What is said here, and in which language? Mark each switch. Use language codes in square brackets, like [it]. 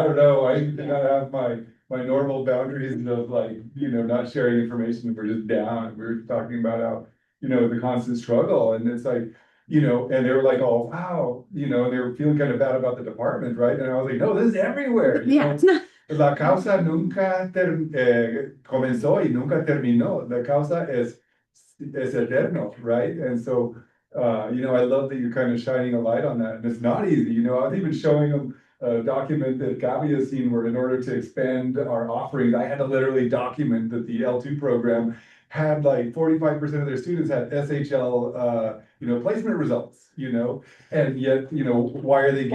[en] I don't know, I did not have my normal boundaries of like, not sharing information. We're just down. We're talking about how, the constant struggle, and it's like, and they were like, oh, wow, and they were feeling kind of bad about the department, right? And I was like, no, this is everywhere. Yeah, it's not. [es] La causa nunca comenzó y nunca terminó. La causa es eterno, right? [en] And so, I love that you're kind of shining a light on that. And it's not easy. I was even showing them a document that Gabby has seen where in order to expand our offerings, I had to literally document that the L2 program had like 45% of their students had SHL, placement results, and yet, why are they